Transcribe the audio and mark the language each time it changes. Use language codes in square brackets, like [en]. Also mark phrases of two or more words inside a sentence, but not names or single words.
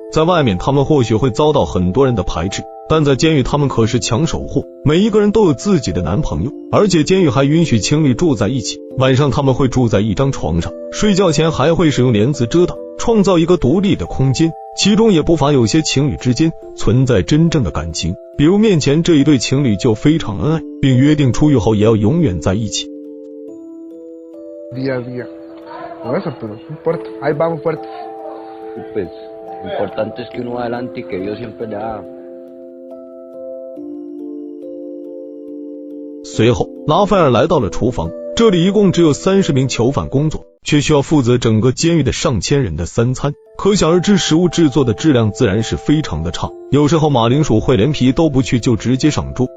[zh] 在外面他们或许会遭到很多人的排斥，但在监狱他们可是抢手货，每一个人都有自己的男朋友，而且监狱还允许情侣住在一起，晚上他们会住在一张床上，睡觉前还会使用帘子遮挡，创造一个独立的空间。其中也不乏有些情侣之间存在真正的感情，比如面前这一对情侣就非常恩爱，并约定出狱后也要永远在一起。 [es] Día a día. No eso, pero no importa. Ahí vamos fuerte. Pues, lo importante es que uno va adelante y que Dios siempre le da. [zh] 随后，拉斐尔来到了厨房，这里一共只有30名囚犯工作，却需要负责整个监狱的上千人的3餐，可想而知食物制作的质量自然是非常的差，有时候马铃薯会连皮都不去就直接上桌。